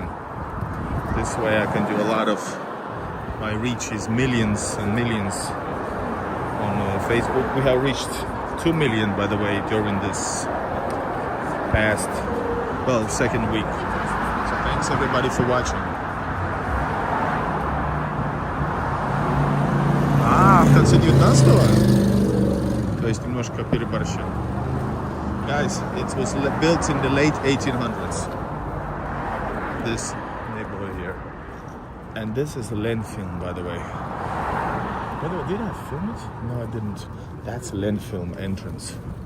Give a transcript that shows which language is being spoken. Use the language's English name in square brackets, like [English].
[English] This way I can do a lot of, my reach is millions and millions on Facebook. We have reached 2 million, by the way, during this past, well, second week. So thanks everybody for watching. [Russian] В конце 19-го, то есть немножко переборщил. [English] Guys, it was built in the late 1800s. This neighborhood here. And this is a Lenfilm, by the way. By the way, did I film it? No, I didn't. That's Lenfilm entrance.